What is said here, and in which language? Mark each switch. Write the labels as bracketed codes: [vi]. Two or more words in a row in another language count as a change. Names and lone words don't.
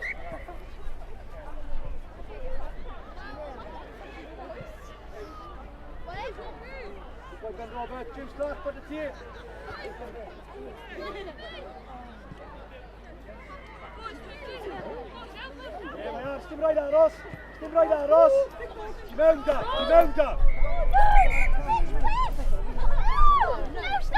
[en] Well done, Robert. James Clark, put it here. Yeah, [cy] mae ar, sdim rhaid aros. Ti mewn da.